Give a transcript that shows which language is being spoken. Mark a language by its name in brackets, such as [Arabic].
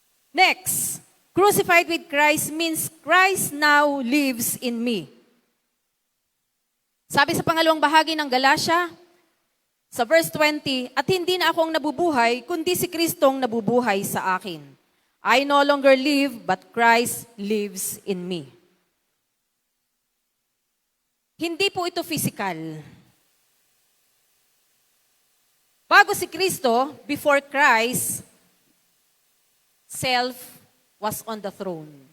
[English] Next, crucified with Christ means Christ now lives in me. [Filipino] Sabi sa pangalawang bahagi ng Galatia, sa verse 20, at hindi na ako ang nabubuhay, kundi si Kristo ang nabubuhay sa akin. [English] I no longer live, but Christ lives in me. [Filipino] Hindi po ito physical. Bago si Kristo, [English] before Christ, self was on the throne.